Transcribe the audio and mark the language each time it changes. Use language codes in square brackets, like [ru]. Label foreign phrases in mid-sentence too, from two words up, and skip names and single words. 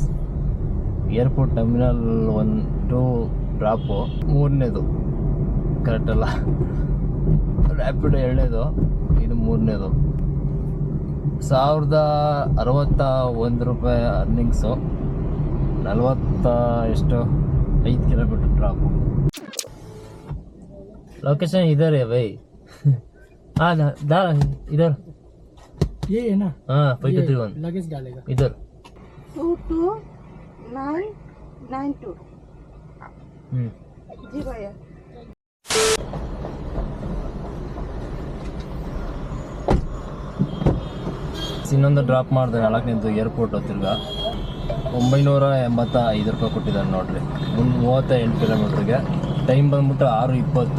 [en] airport terminal [kn] 1-2 ಡ್ರಾಪು, 3ನೇದು ಕರೆಕ್ಟಲ್ಲ. ರ್ಯಾಪಿಡ್ 2ನೇದು, ಇದು 3ನೇದು. 1061 ರೂಪಾಯಿ ಅರ್ನಿಂಗ್ಸು. 5 ಕಿಲೋಮೀಟರ್ ಡ್ರಾಪು. [hi] लोकेशन इधर है भाई. हाँ इधर ये है ना? हाँ 5231 लगेज डालेगा इधर 22992 जी भैया. [kn] ಇನ್ನೊಂದು ಡ್ರಾಪ್ ಮಾಡಿದೆ 4ನೇದು ಏರ್ಪೋರ್ಟ್ ತಿರ್ಗಾ 985 ರೂಪಾಯಿ ಕೊಟ್ಟಿದ್ದಾರೆ ನೋಡ್ರಿ. 38 ಕಿಲೋಮೀಟ್ರಿಗೆ. ಟೈಮ್ ಬಂದ್ಬಿಟ್ಟು 6:20.